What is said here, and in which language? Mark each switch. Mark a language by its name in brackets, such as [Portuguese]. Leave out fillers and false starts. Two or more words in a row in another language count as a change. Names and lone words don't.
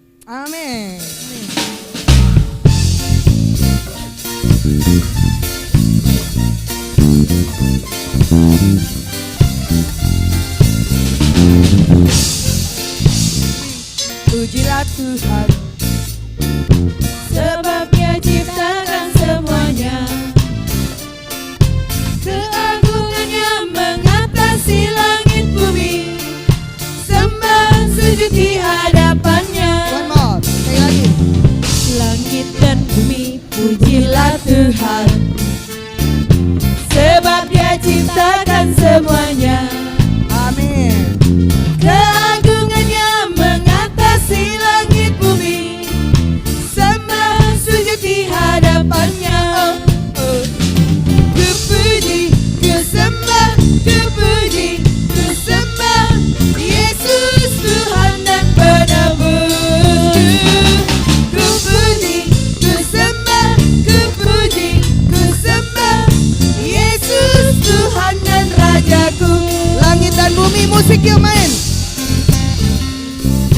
[Indonesian] Amin. Pujilah Tuhan, Sebab Dia ciptakan semuanya, keagungannya mengatasi langit bumi. Sembah sujud di hadapannya. [English] one more, [Indonesian] sekali lagi. Langit dan bumi pujilah Tuhan, sebab Dia ciptakan semuanya. Amin. Keagungannya mengatasi langit bumi. Sembah sujud di hadapannya. Ku puji, ku sembah, ku puji, ku sembah Yesus Tuhan dan penebus. Ku puji, ku sembah, ku puji, ku sembah Yesus Tuhan dan Rajaku. Langit dan bumi, musik yuk main.